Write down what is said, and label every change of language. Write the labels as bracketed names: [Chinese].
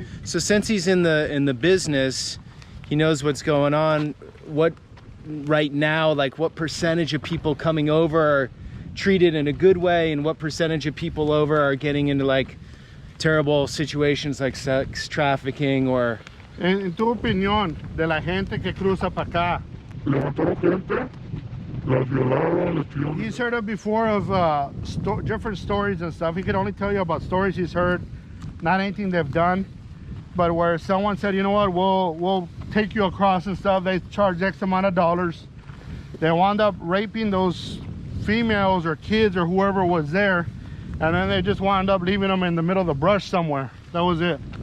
[English] So since he's in the business, he knows what's going on. What right now, like what percentage of people coming over are treated in a good way, and what percentage of people over are getting into like terrible situations like sex trafficking? Or [Spanish] en tu opinión de la gente que cruza para acá? Levantaron gente, las violaron, les tiraron. [English] He's heard of before of different stories and stuff. He could only tell you about stories he's heard, not anything they've done, but where someone said, you know what, we'll take you across and stuff. They charge X amount of dollars. They wound up raping those females or kids or whoever was there, and then they just wound up leaving them in the middle of the brush somewhere. That was it.